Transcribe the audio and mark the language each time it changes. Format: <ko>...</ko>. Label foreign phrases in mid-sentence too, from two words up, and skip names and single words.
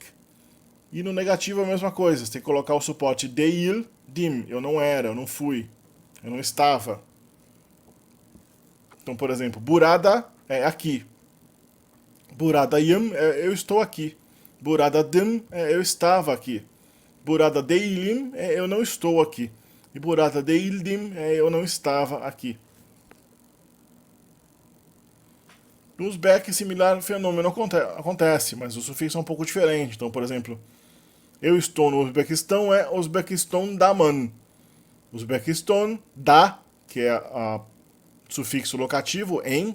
<pt>E no negativo é a mesma coisa, você tem que colocar o suporte deil, dim, eu não era, eu não fui, eu não estava. Então, por exemplo, burada é aqui. Buradayım, eu estou aqui. Buradadım, eu estava aqui.</pt> <tr>Burada değilim,</tr> <pt>eu não estou aqui. E</pt> <tr>burada değildim,</tr> <pt>eu não estava aqui. No uzbek, similar fenômeno acontece, mas o sufixo é um pouco diferente. Então, por exemplo, eu estou no Uzbequistão é Uzbequistão daman. Uzbequistão da, que é o sufixo locativo, em.</pt>